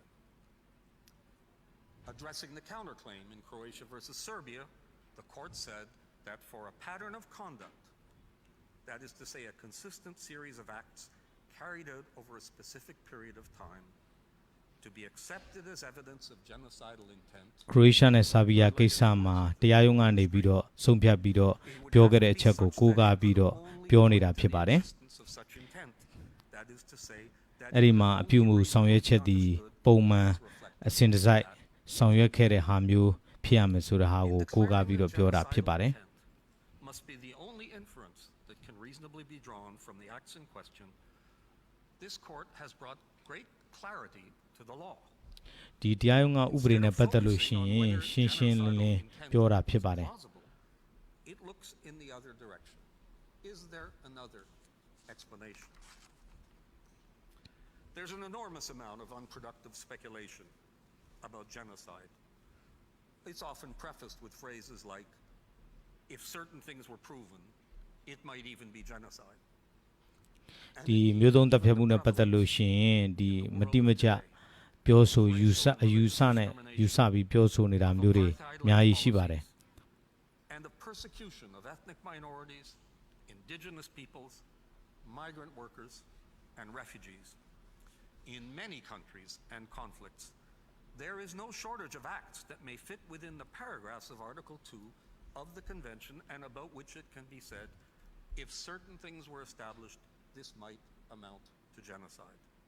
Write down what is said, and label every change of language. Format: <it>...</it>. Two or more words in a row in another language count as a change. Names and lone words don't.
<en>Addressing the counterclaim in Croatia versus Serbia, the court said that for a pattern of conduct, that is to say a consistent series of acts carried out over a specific period of time, to be accepted as evidence of genocidal intent,</en> <my>ခရိုအေးရှားနဲ့ဆာဘီယာကိစ္စမှာတရားရုံးကနေပြီးတော့ဆုံးဖြတ်ပြီးတော့ပြောခဲ့တဲ့အချက်ကိုကိုးကားပြီးတော့ပြောနေတာဖြစ်ပါတယ်</my> <en>existence of such intent, that is to say that</en> <my>အဲ့ဒီမှာအပြုမှုဆောင်ရွက်ချက်ဒီပုံမှန်အစဉ်တစိုက်ဆောင်ရွက်ခဲ့တဲ့ဟာမျိုးဖြစ်ရမယ်ဆိုတဲ့ဟာကိုကိုးကားပြီးတော့ပြောတာဖြစ်ပါတယ်</my> <en>must be the only inference that can reasonably be drawn from the acts in question. This court has brought great clarity to the law.</en> <my>ဒီတရားရုံးကဥပဒေနဲ့ပတ်သက်လို့ရှိရင်ရှင်းရှင်းလင်းလင်းပြောတာဖြစ်ပါတယ်</my> <en>It looks in the other direction. Is there another explanation? There's an enormous amount of unproductive speculation about genocide. It's often prefaced with phrases like, if certain things were proven, it might even be genocide.</en> <my>ဒီမျိုးသုံးတပ်ဖြတ်မှုနဲ့ပတ်သက်လို့ရှိရင်ဒီမတိမကျပြောဆိုယူဆနဲ့ယူဆပြီးပြောဆိုနေတာမျိုးတွေအများကြီးရှိပါတယ်</my> <en>And the persecution of ethnic minorities, indigenous peoples, migrant workers, and refugees. In many countries and conflicts, there is no shortage of acts that may fit within the paragraphs of Article 2 of the Convention and about which it can be said, if certain things were established, this might amount to genocide.</en>